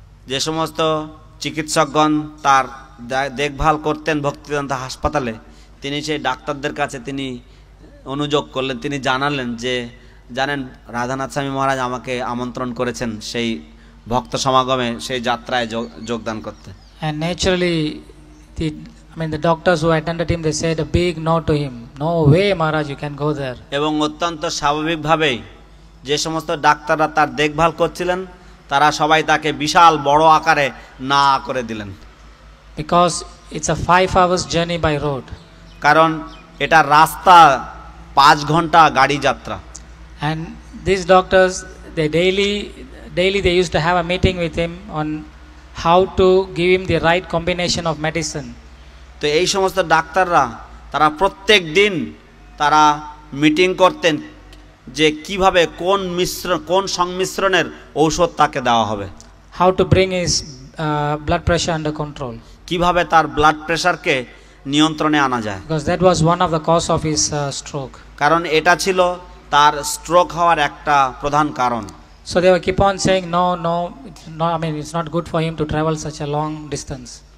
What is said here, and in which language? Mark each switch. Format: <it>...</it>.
<bn>যে সমস্ত চিকিৎসকগণ তার দেখভাল করতেন ভক্তিবেদান্ত হাসপাতালে, তিনি সেই ডাক্তারদের কাছে তিনি অনুযোগ করলেন, তিনি জানালেন যে জানেন রাধানাথ স্বামী মহারাজ আমাকে আমন্ত্রণ করেছেন সেই ভক্ত সমাগমে, সেই যাত্রায় যোগদান করতে।</bn> <en>And naturally, the doctors who attended him, they said a big no to him. No way, Maharaj, you can go there.</en> <bn>এবং অত্যন্ত স্বাভাবিকভাবেই যে সমস্ত ডাক্তাররা তার দেখভাল করছিলেন, তারা সবাই তাকে বিশাল বড় আকারে না করে দিলেন।</bn> <en>Because it's a 5 hours journey by road.</en> <bn>কারণ এটা রাস্তা 5 ঘন্টা গাড়ি যাত্রা।</bn> <en>And these doctors, they daily they used to have a meeting with him on how to give him the right combination of medicine.</en> <bn>তো এই সমস্ত ডাক্তাররা তারা প্রত্যেক দিন তারা মিটিং করতেন যে কিভাবে কোন সংমিশ্রণের ঔষধ তাকে দেওয়া হবে,</bn> <en>how to bring his blood pressure under control,</en> <bn>কিভাবে তার ব্লাড প্রেশারকে নিয়ন্ত্রণে আনা যায়,</bn> <en>because that was one of the cause of his stroke.</en> <bn>কারণ এটা ছিল তার স্ট্রোক হওয়ার একটা প্রধান কারণ।</bn> <en>So they were keep on saying no, it's not good for him to travel such a long distance.</en>